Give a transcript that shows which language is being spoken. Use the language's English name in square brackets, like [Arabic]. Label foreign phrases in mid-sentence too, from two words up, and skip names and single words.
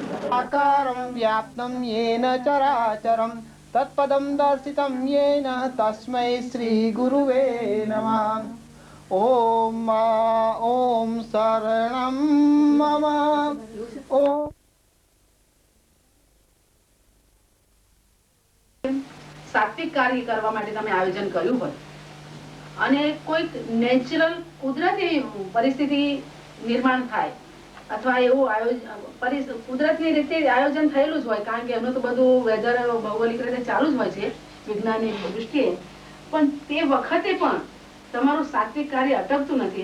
[Sanskrit] आकारं व्याप्तं येन चराचरं तत्पदं दर्शितं येन तस्मै श्रीगुरुवे नमः। ॐ शरणं मम। ॐ [Gujarati] સાત્વિક કાર્ય કરવા માટે તમે આયોજન કર્યું હોય અને કોઈક નેચરલ કુદરતી પરિસ્થિતિ નિર્માણ થાય અથવા એવું કુદરતી રીતે આયોજન થયેલું જ હોય, કારણ કે એમનું તો બધું વેધર ભૌગોલિક રીતે ચાલુ જ હોય છે વિજ્ઞાનની દૃષ્ટિએ, પણ તે વખતે પણ તમારું સાત્વિક કાર્ય અટકતું નથી.